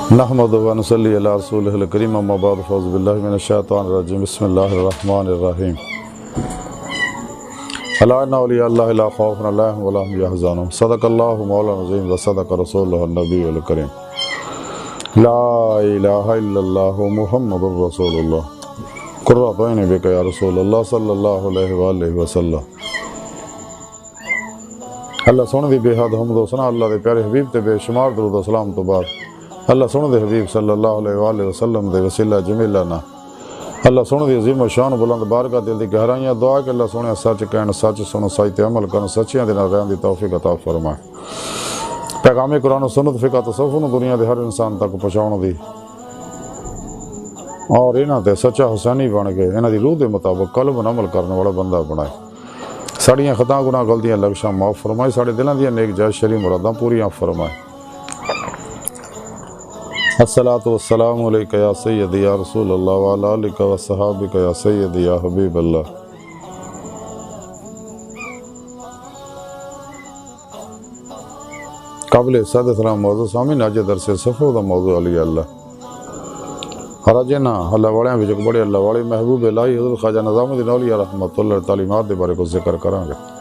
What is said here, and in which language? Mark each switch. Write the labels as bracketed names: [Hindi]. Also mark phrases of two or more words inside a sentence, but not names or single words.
[Arabic] نحمدہ و نصلی علی رسولہ الکریم اما بعد فاعوذ باللہ من الشیطان الرجیم بسم اللہ الرحمن الرحیم الا ان اولیاء اللہ لا خوف علیہم ولا هم یحزنون صدق اللہ مولانا العظیم و صدق رسولہ النبی الکریم لا الہ الا اللہ محمد رسول اللہ قرۃ عین بک یا رسول اللہ صلی اللہ علیہ وآلہ وسلم۔ [Punjabi] اللہ سونے دی بے حد حمد و ثنا اللہ دے پیارے حبیب تے بے شمار درود و سلام تو بعد اللہ سونے دے حبیب [Arabic] صلی اللہ علیہ وآلہ وسلم [Punjabi] دے وسیلہ جمیلہ نا اللہ سونے دی عظیم و شان بلند بارگاہ دل دی گہرائیاں دعا کہ اللہ سونے سچ کہن سچ سنو سچ تے عمل کرن سچیاں دے نال رہن دی توفیق عطا فرمائے۔ پیغام قرآن و سنت فقہ تصوف نو دنیا دے ہر انسان تک پہنچاؤن دی اور انہاں تے سچا حسینی بن کے انہاں دی روح دے مطابق قلب و عمل کرنے والا بندہ بنائے۔ ساڑیاں خطاں گناہ غلطیاں لغزشاں معاف فرمائے، ساڑے دلاں دیاں نیک جائز شرعی مراداں پوریاں فرمائے۔ [Arabic] الصلاۃ والسلام علیکہ یا سیدی یا رسول اللہ وعلی آلکہ و صحابکہ یا سیدی یا حبیب اللہ۔ [Punjabi] قابل صد سلام موضوع سامین آج درس صفحہ دا موضوع علی اللہ اور اج نا اللہ والیاں وچ بڑے اللہ والے محبوب الہی حضرت خواجہ نظام الدین اولیاء [Arabic] رحمۃ اللہ [Punjabi] تعلیمات دے بارے کو ذکر کراں گے۔